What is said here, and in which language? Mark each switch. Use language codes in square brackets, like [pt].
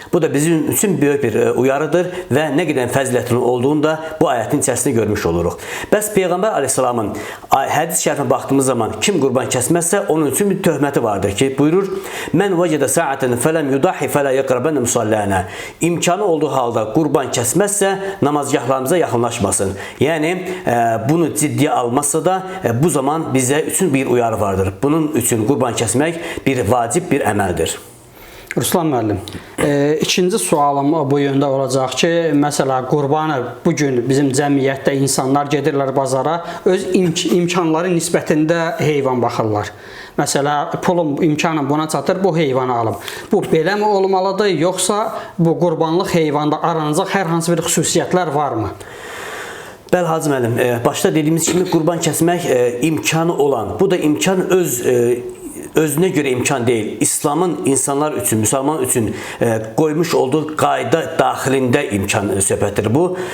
[az] Bu da bizim üçün böyük bir uyarıdır və nə qədər fəzilətli olduğunu da bu ayətin içərisində görmüş oluruq. Bəs Peyğəmbər Aleyhisselamın hədis şərifə baxdığımız zaman kim qurban kəsməzsə onun üçün bir töhməti vardır ki, buyurur: [ar] "Mən vəcədə sa'atan fələm yudahi fələ yaqrabanna musallana." [az] İmkanı olduğu halda qurban kəsməzsə namazgahlarımıza yaxınlaşmasın. Yəni bunu ciddiyə almazsa da bu zaman bizə üçün bir uyarı vardır. Bunun üçün qurban kəsmək bir vacib bir əməldir. Ruslan müəllim, ikinci sualım bu yöndə olacaq ki, məsələ qurbanı bugün bizim cəmiyyətdə insanlar gedirlər bazara, öz imkanları nisbətində heyvan baxırlar. Məsələ, pulum, imkanım buna çatır, bu heyvanı alım. Bu belə mi olmalıdır, yoxsa bu qurbanlıq heyvanda aranacaq hər hansı bir xüsusiyyətlər varmı? Bəli Hacı müəllim, başda dediyimiz kimi qurban kəsmək imkanı olan, bu da imkan özünə görə imkan deyil. İslamın insanlar üçün, müsəlman üçün qoymuş olduğu qayda daxilində imkan söhbətdir bu.